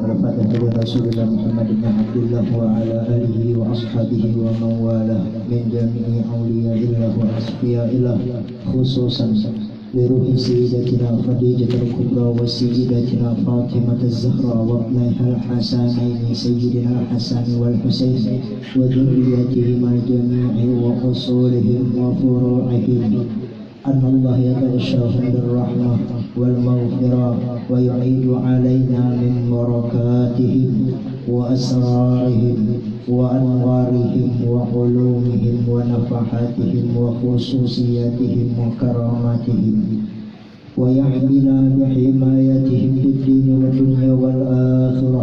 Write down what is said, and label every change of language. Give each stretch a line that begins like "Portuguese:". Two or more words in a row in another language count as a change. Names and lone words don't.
Arabic: الفاتحة لرسول الله محمد بن عبد الله وعلى آله وأصحابه ومن والاه من جميع أولياء الله وأصفياء الله خصوصا لروح سيدتنا خديجة الكبرى وسيدتنا فاطمة الزهراء وابنيها الحسنين سيدنا الحسن والحسين وذريتهما جميعا وأصولهم وفروعهم. أن الله يتغشاهم بالرحمة والمغفرة ويعيد علينا من بركاتهم وأسرارهم وأنوارهم وعلومهم ونفحاتهم وخصوصياتهم وكراماتهم ويحمينا بحمايتهم في الدين والدنيا والآخرة.